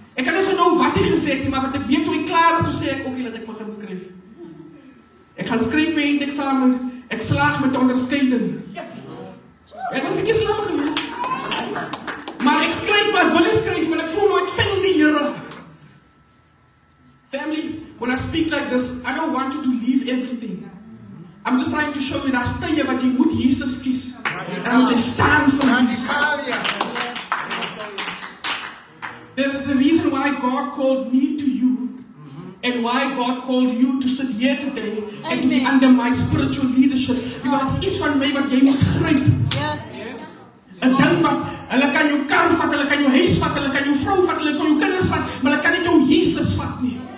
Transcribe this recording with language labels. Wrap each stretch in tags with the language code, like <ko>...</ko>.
<af>Ek kan nie so nou wat hy gesê het nie, maar wat ek weet hoe hy klaar het, toe sê ek, okay, dat ek begin skryf. Ek gaan skryf my eindeksamen, ek slaag met onderskeiding. Ek was 'n bietjie slim geweest. Maar ek skryf, maar ek wil nie skryf, maar ek voel nou ek fail die Here.</af> <en>Family, when I speak like this, I don't want you to leave everything. I'm just trying to show you</en> <af>dat stukje wat jy moet Jesus kies. En moet jy staan vir Jesus.</af> <en>There is a reason why God called me to you, and why God called you to sit here today and to be under my spiritual leadership. Because</en> <af>iets van my wat jy moet gryp. Yes. 'n Ding wat, hulle kan jou kar vat, hulle kan jou huis vat, hulle kan jou vrou vat, hulle kan jou kinders vat, maar hulle kan nie jou Jesus vat nie.</af>